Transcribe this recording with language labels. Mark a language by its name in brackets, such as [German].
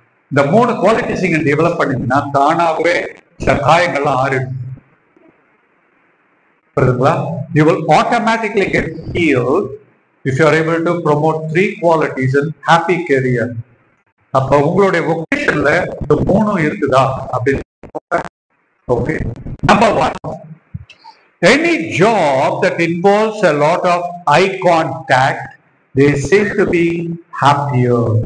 [Tamil] இந்த 3 குவாலிட்டிஸ் நீங்க டெவலப் பண்ணீங்கன்னா தானாகவே சில காயங்கள்லாம் ஆறிடும். [English] You will automatically get healed if you are able to promote 3 qualities in happy career. [Tamil] அப்ப உங்களுடைய வொகேஷன்ல இந்த 3 இருக்குதா அப்படின்னு. [English] Okay, number 1, any job that involves a lot of eye contact, they seem to be happier.